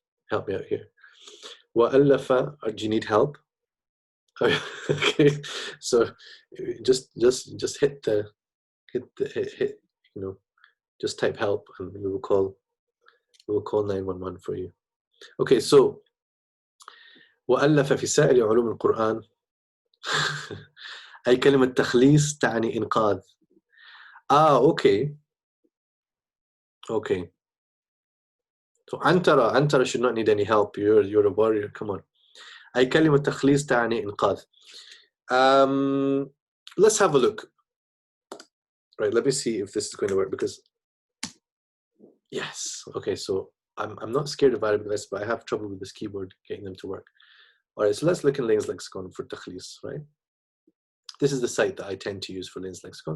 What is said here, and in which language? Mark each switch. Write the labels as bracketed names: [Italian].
[English] Help me out here. Wa'allafa. Do you need help? Okay, so just hit the hit, you know, just type help and we will call 911 for you. Okay, so [Arabic] وألف في سائر علوم القرآن أي كلمة تخليص تعني إنقاذ. [English] Okay. Okay. So Antara should not need any help. You're a warrior. Come on. [Arabic] أي كلمة تخليص تعني إنقاذ. [English] Let's have a look. Right, let me see if this is going to work because yes. Okay, so I'm not scared of Arabic letters, but I have trouble with this keyboard getting them to work. All right, so let's look in Lane's lexicon for takhlis, right? This is the site that I tend to use for Lane's lexicon.